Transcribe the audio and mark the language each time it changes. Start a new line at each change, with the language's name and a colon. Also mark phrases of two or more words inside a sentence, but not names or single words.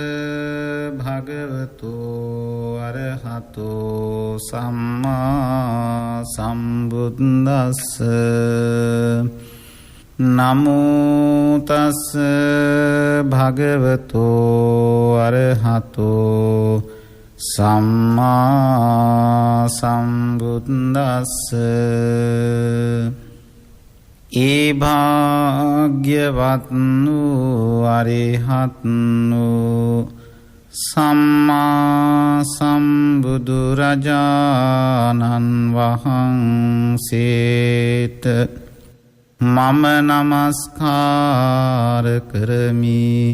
Pali: භගවතු අරහතෝ සම්මා සම්බුද්දස්ස නමෝ තස්ස භගවතු අරහතෝ සම්මා සම්බුද්දස්ස
Sinhala: ඒ භාග්‍යවත්නු අරිහත්නු සම්මා සම්බුදුරජාණන් වහන්සේට මම නමස්කාර කරමි